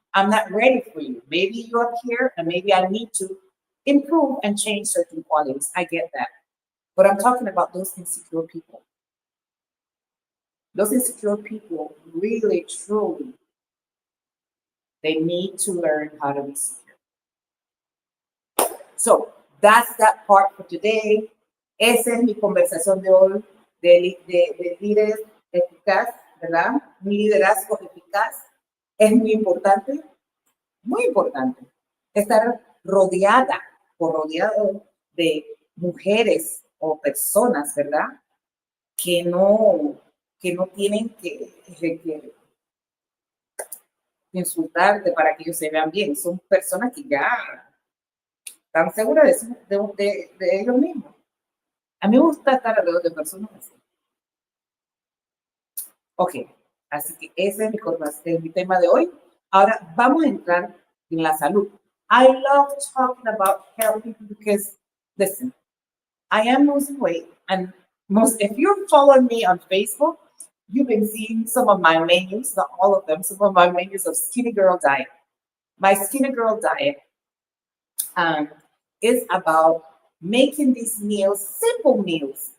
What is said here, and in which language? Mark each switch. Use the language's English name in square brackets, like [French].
[English] I'm not ready for you. Maybe you're here and maybe I need to improve and change certain qualities. I get that. But I'm talking about those insecure people. Those insecure people really, truly, they need to learn how to be secure. So that's that part for today. [Spanish] Esa es mi conversación de hoy de líderes eficaz, ¿verdad? Un liderazgo eficaz es muy importante estar rodeado de mujeres o personas, ¿verdad? Que no tienen que insultarte para que ellos se vean bien. Son personas que ya están seguras de ellos mismos. A mí me gusta estar alrededor de personas así. Ok, así que ese es mi tema de hoy. Ahora vamos a entrar en la salud. [English] I love talking about health because, listen, I am losing weight, and if you're following me on Facebook, you've been seeing some of my menus, not all of them, some of my menus of Skinny Girl Diet. My Skinny Girl Diet is about making these meals, simple meals.